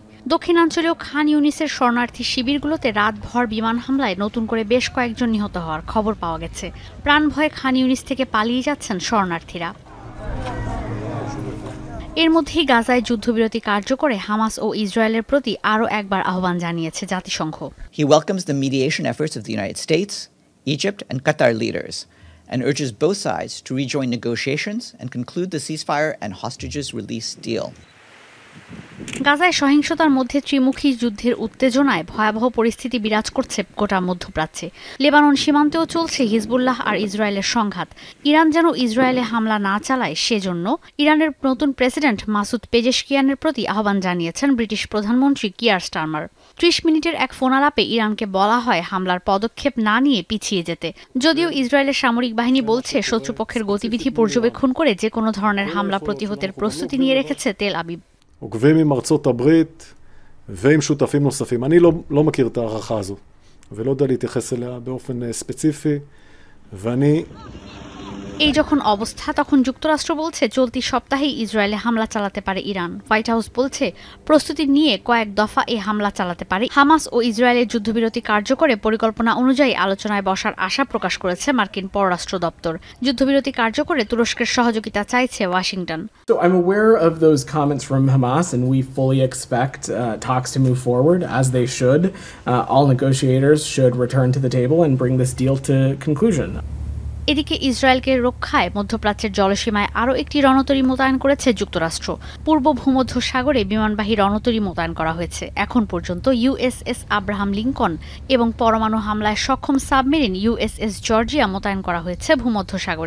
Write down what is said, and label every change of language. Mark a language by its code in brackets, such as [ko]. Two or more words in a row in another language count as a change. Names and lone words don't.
[bn] দক্ষিণাঞ্চলীয় খান ইউনিসের শরণার্থী শিবিরগুলোতে রাতভর বিমান হামলায় নতুন করে বেশ কয়েকজন নিহত হওয়ার খবর পাওয়া গেছে। প্রাণভয়ে খান ইউনিস থেকে পালিয়ে যাচ্ছেন শরণার্থীরা। এর মধ্যেই গাজায় যুদ্ধবিরতি কার্যকরে হামাস ও ইসরায়েলের প্রতি আরও একবার আহ্বান জানিয়েছে জাতিসংঘ। [en] He welcomes the mediation efforts of the United States, Egypt and Qatar leaders and urges both sides to rejoin negotiations and conclude the ceasefire and hostages release deal. [bn] গাজায় সহিংসতার মধ্যে ত্রিমুখী যুদ্ধের উত্তেজনায় ভয়াবহ পরিস্থিতি বিরাজ করছে গোটা মধ্যপ্রাচ্যে। লেবানন সীমান্তেও চলছে হিজবুল্লাহ আর ইসরায়েলের সংঘাত। ইরান যেন ইসরায়েলে হামলা না চালায় সেজন্য ইরানের নতুন প্রেসিডেন্ট মাসুদ পেজেশকিয়ানের প্রতি আহ্বান জানিয়েছেন ব্রিটিশ প্রধানমন্ত্রী কিয়ার স্টারমার। ৩০ মিনিটের এক ফোনালাপে ইরানকে বলা হয় হামলার পদক্ষেপ না নিয়ে পিছিয়ে যেতে। যদিও ইসরায়েলের সামরিক বাহিনী বলছে শত্রুপক্ষের গতিবিধি পর্যবেক্ষণ করে যে কোনো ধরনের হামলা প্রতিহতের প্রস্তুতি নিয়ে রেখেছে তেল আবিব। [he] עוקבים עם ארצות הברית ועם שותפים נוספים. אני לא מכיר את הערכה הזו, ולא יודע להתייחס אליה באופן ספציפי, ואני... [bn] এই যখন অবস্থা তখন যুক্তরাষ্ট্র বলছে চলতি সপ্তাহেই ইসরায়েলে হামলা চালাতে পারে ইরান। হোয়াইট হাউস বলছে প্রস্তুতি নিয়ে কয়েক দফা এই হামলা চালাতে পারে। হামাস ও ইসরায়েলের যুদ্ধবিরতি কার্যকরে পরিকল্পনা অনুযায়ী আলোচনায় বসার আশা প্রকাশ করেছে মার্কিন পররাষ্ট্র দপ্তর। যুদ্ধবিরতি কার্যকরে তুরস্কের সহযোগিতা চাইছে ওয়াশিংটন। [en] So I'm aware of those comments from Hamas and we fully expect talks to move forward as they should. All negotiators should return to the table and bring this deal to conclusion. [bn] এদিকে ইসরায়েলকে রক্ষায় মধ্যপ্রাচ্যের জলসীমায় আরও একটি রণতরী মোতায়েন করেছে যুক্তরাষ্ট্র। পূর্ব ভূমধ্য সাগরে বিমানবাহী রণতরী মোতায়েন করা হয়েছে। এখন পর্যন্ত ইউএসএস আব্রাহাম লিঙ্কন এবং পরমাণু হামলায় সক্ষম সাবমেরিন ইউএসএস জর্জিয়া মোতায়েন করা হয়েছে ভূমধ্য সাগরে।